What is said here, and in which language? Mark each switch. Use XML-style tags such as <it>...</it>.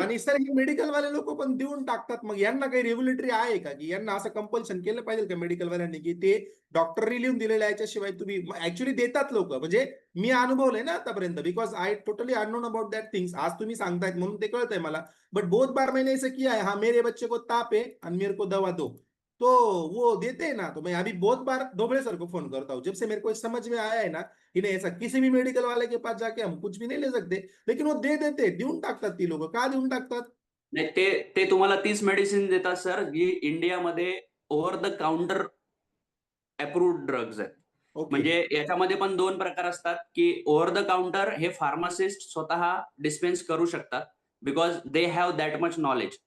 <mr>आणि सर हे मेडिकल वाले लोक पण देऊन टाकतात, मग यांना काही रेग्युलेटरी आहे का की यांना असं कंपल्शन केलं पाहिजे का मेडिकल वाल्यांनी की ते डॉक्टरनी लिहून दिलेल्या याच्याशिवाय तुम्ही ऍक्च्युअली देतात लोक? म्हणजे मी अनुभवलंय ना आतापर्यंत,</mr> <en>Because I totally unknown about that things.</en> <mr>आज तुम्ही सांगतायत म्हणून ते कळतंय मला.</mr> <hi>बट बहुत बार मैंने ऐसा किया है, हाँ मेरे बच्चे को ताप है और मेरे को दवा दो, तो वो देते हैं ना, तो मैं अभी बहुत बार डोबड़े सर को फोन करता हूँ जब से मेरे को समझ में आया है ना कि नहीं ऐसा किसी भी मेडिकल वाले के पास जाके हम कुछ भी नहीं ले सकते, लेकिन वो दे देते,</hi> <mr>देऊन टाकतात ती लोक. का देऊन टाकतात? नाही, ते तुम्हाला तीच मेडिसिन देतात सर जी इंडियामध्ये over the counter approved drugs आहेत. ओके. म्हणजे याच्यामध्ये पण दोन प्रकार असतात की ओव्हर द काउंटर हे फार्मासिस्ट स्वतः डिस्पेन्स करू शकतात</mr> <en>Because they have that much knowledge.</en>